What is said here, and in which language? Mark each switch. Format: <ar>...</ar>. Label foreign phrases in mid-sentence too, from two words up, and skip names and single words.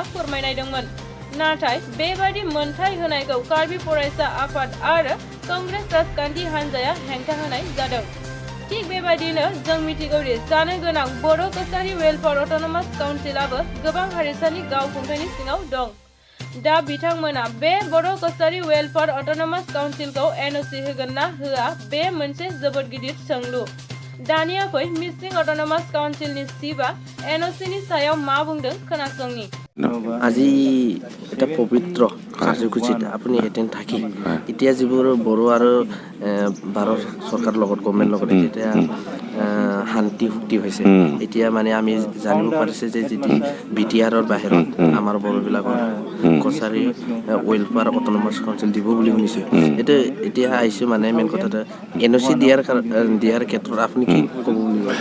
<brx>फोरमायनायदोंमोन नाथाय बेबादि मोनथाय होनायखौ कार्बि फरायसा आफाद आरो कंग्रेस राजखान्थि हान्जाया हेंथा होनाय जादों थिग बेबायदिनो जों मिथिगौ दि जानो गोनां बर' कसारि वेलफेयार अट'नमास काउन्सिलाबो गोबां हारिसानि गावखुंथायनि सिङाव दं दा बिथांमोना बे बर' कसारि वेलफेयार अट'नमास काउन्सिलखौ एनअसि होगोन ना होआ बे मोनसे जोबोद गिदिर सोंलु दानिया फै मिसिं अट'नमास काउन्सिलनि चिफआ एनअसिनि सायाव मा बुंदों खोनासंनि</brx> <as>আজি এটা পবিত্ৰ কাৰ্যসূচীত আপুনি এটেণ্ড থাকি এতিয়া যিবোৰ বড়ো আৰু ভাৰত চৰকাৰৰ লগত গভৰ্ণমেণ্ট লগত এতিয়া শান্তি চুক্তি হৈছে এতিয়া মানে আমি জানিব পাৰিছে যে যদি বিটিআৰৰ বাহিৰত আমাৰ বড়োবিলাকৰ কছাৰী ৱেলফেয়াৰ অট'নমাছ কাউন্সিল দিব বুলি শুনিছোঁ এতিয়া আহিছোঁ মানে মেইন কথাটো এনঅচি দিয়াৰ ক্ষেত্ৰত আপুনি কি ক'ব বুলি কয়</as>